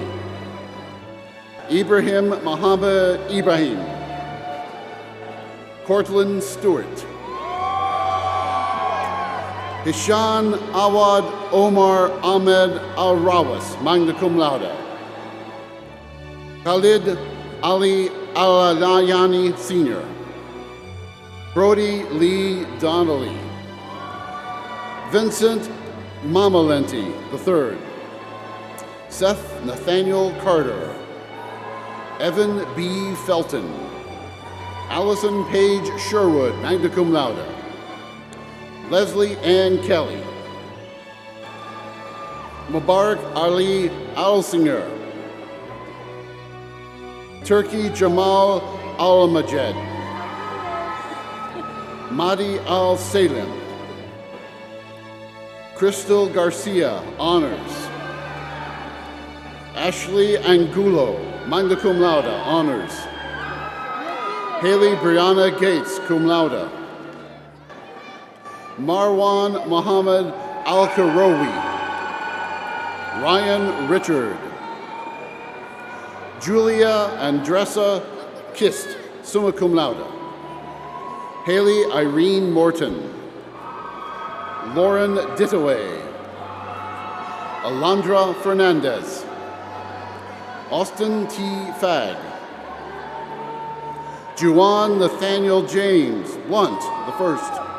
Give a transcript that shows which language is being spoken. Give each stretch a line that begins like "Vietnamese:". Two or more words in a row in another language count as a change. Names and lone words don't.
English: Ibrahim Muhammad Ibrahim. Cortland Stewart. Hishan Awad Omar Ahmed Al-Rawas,
Latin: magna cum laude.
English: Khalid Ali Al-Alayani Sr. Brody Lee Donnelly. Vincent Mamalenti III. Seth Nathaniel Carter. Evan B. Felton. Allison Paige Sherwood,
Latin: magna cum laude.
English: Leslie Ann Kelly. Mubarak Ali Alsinger. Turki Jamal Al-Majed. Mahdi Al-Salim. Crystal Garcia, honors. Ashley Angulo,
Latin: magna cum laude,
English: honors. Haley Brianna Gates,
Latin: cum laude.
English: Marwan Mohammed Al-Karowi. Ryan Richard. Julia Andressa Kist,
Latin: summa cum laude.
English: Haley Irene Morton. Lauren Dittaway. Alondra Fernandez. Austin T. Fagg. Juwan Nathaniel James Blunt, the first.